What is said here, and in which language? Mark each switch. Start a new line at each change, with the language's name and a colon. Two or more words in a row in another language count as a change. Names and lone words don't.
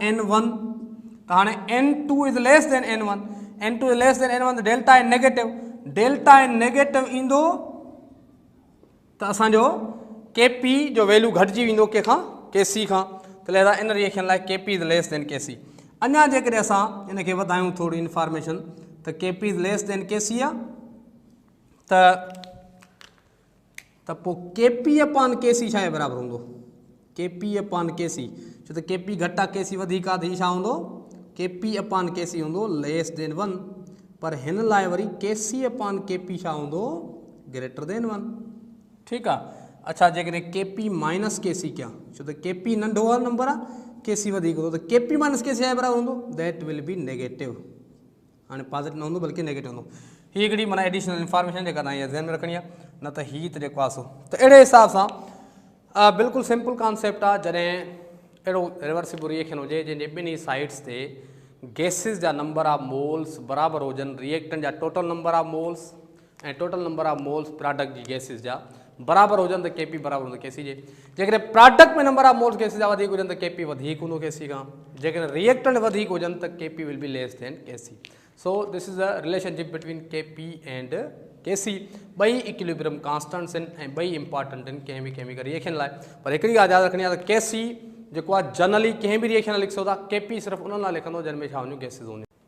English: N1। त हाणे N2 is less than N1. N2 is less than N1
Sindhi: त
English: delta n negative. delta n negative
Sindhi: ईंदो त असांजो के पी जो वैल्यू घटिजी वेंदो कंहिंखां? के सी खां। त लिहाज़ा इन रिएक्शन लाइ
English: KP is less than KC.
Sindhi: अञा जेकॾहिं असां इन खे वधायूं थोरी इंफॉर्मेशन त
English: KP is less than KC
Sindhi: आहे त पोइ
English: KP upon KC
Sindhi: छा जे बराबरि हूंदो?
English: KP upon KC.
Sindhi: छो त के पी घटि आहे, के सी वधीक आहे त हीउ छा हूंदो?
English: KP upon KC हूंदो less than 1.
Sindhi: पर हिन लाइ वरी
English: KC upon KP
Sindhi: छा हूंदो?
English: greater than 1.
Sindhi: ठीकु आहे। अच्छा, जेकॾहिं
English: KP minus KC
Sindhi: कयां, छो त के पी नंढो आहे नंबर आहे, के सी वधीक हूंदो त
English: KP minus KC
Sindhi: जे बराबरि हूंदो?
English: that will be negative.
Sindhi: हाणे पॉजिटिव न हूंदो बल्कि नेगेटिव हूंदो। हीअ हिकिड़ी माना
English: additional information
Sindhi: जेका तव्हां ज़हन में रखणी आहे, न त हीअ त जेको आहे सो त अहिड़े हिसाब सां बिल्कुल
English: simple concept
Sindhi: आ जॾहिं अहिड़ो
English: reversible reaction
Sindhi: हुजे जंहिंजे ॿिन्ही साइड्स ते गैसिस जा
English: number of moles
Sindhi: बराबरि हुजनि, रिएक्टेंट जा
English: total number of moles
Sindhi: ऐं
English: total number of moles
Sindhi: प्रोडक्ट जी गैसिस जा बराबरि हुजनि त केपी बराबरि हूंदो केसी जे। जेकॾहिं प्रोडक्ट में
English: number of moles
Sindhi: गैसिस जा वधीक हुजनि त केपी वधीक हूंदो केसी खां, जेकॾहिं रिएक्टेंट वधीक हुजनि त
English: KP will be less than KC. so this is the relationship between KP and KC.
Sindhi: ॿई
English: equilibrium constants
Sindhi: आहिनि ऐं ॿई इंपॉर्टेंट आहिनि कंहिं बि
English: chemical reaction
Sindhi: लाइ। पर हिकिड़ी ॻाल्हि यादि रखणी आहे त केसी जेको आहे जनरली कंहिं बि रिएक्शन लिखी सघो था, केपी सिर्फ़ु उन्हनि लाइ लिखंदो जंहिंमें छा हूंदियूं गैसिस हूंदियूं।